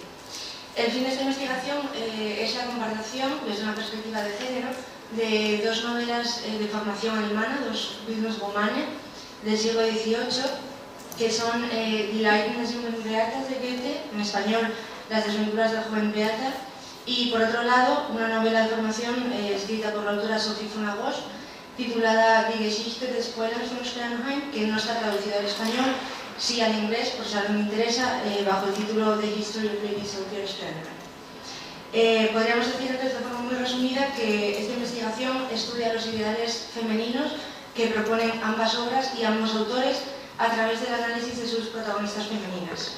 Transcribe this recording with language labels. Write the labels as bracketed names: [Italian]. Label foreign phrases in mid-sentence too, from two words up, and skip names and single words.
[Spanish] El fin de esta investigación es la comparación, desde una perspectiva de género, de dos novelas de formación alemana, dos Bildungsromane del siglo XVIII, que son Die Leiden des jungen Beaters de Goethe, en español Las desventuras del joven Beata, y por otro lado una novela de formación escrita por la autora Sophie von Agolf, titulada Die Geschichte des Fräuleins von Sternheim, que no está traducida al español, sí al inglés, por si a alguien me interesa, bajo el título The History of Lady Sophia Sternheim. Podríamos decir entonces de forma muy resumida que esta investigación estudia los ideales femeninos que proponen ambas obras y ambos autores a través del análisis de sus protagonistas femeninas.